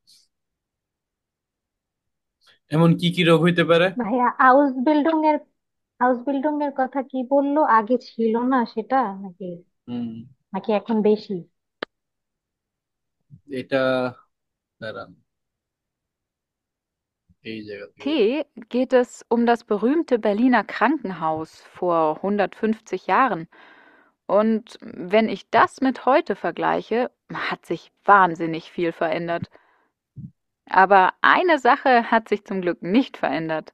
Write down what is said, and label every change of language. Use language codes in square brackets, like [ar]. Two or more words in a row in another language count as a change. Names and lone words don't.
[bn] এমন কি কি রোগ হইতে পারে? ভাইয়া [en] house building [bn] এর কথা কি বললো, আগে ছিল না সেটা নাকি হুম, নাকি এখন বেশি? এটা দাঁড়ান, এই জায়গা থেকে [de] T geht es um das berühmte Berliner Krankenhaus vor 150 Jahren. Und wenn ich das mit heute vergleiche, hat sich wahnsinnig viel verändert. Aber eine Sache hat sich zum Glück nicht verändert.